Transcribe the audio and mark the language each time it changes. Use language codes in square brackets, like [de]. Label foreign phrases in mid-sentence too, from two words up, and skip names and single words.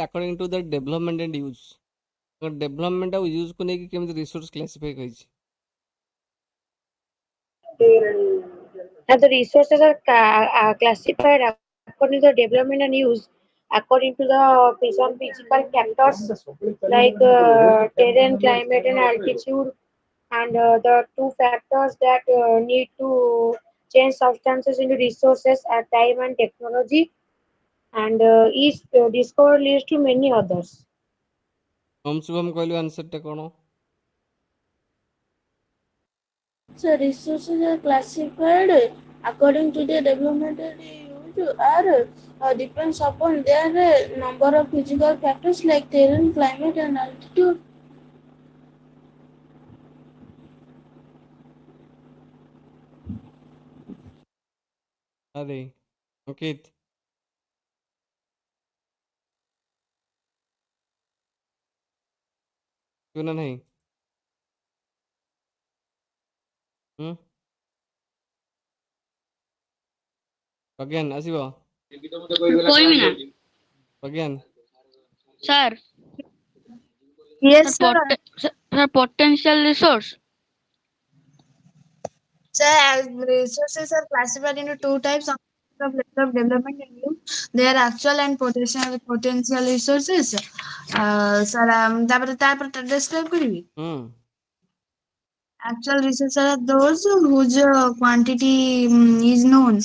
[en] according to the development and use development ଆଉ use [or] କୁ ନେଇକି କେମିତି [en] resource classify କରିଛି Now, the resources are classified according to the development and use, according to the some physical factors like terrain, climate, and altitude, and the two factors that need to change substances into resources at time and technology, and each discovery leads to many others. [or] ଓମ୍ ଶୁଭମ କହିଲୁ ଆନ୍ସର ଟା କଣ [en] So resources are classified according to their development and use are depends upon their number of physical factors like terrain, climate, and altitude. [or] ଆରେ ଅଙ୍କିତ ତୁ ନା ନାହିଁ ପ୍ରଜ୍ଞାନ ଆସିବ କହିବି ନା ପ୍ରଜ୍ଞାନ ସାର୍ [en] Yes, sir. ସାର୍ potential resource Sir, resources are classified into two types of level of development and use. They are actual and potential resources. Sir, ତାପରେ describe କରିବି Actual resources are those whose quantity is known.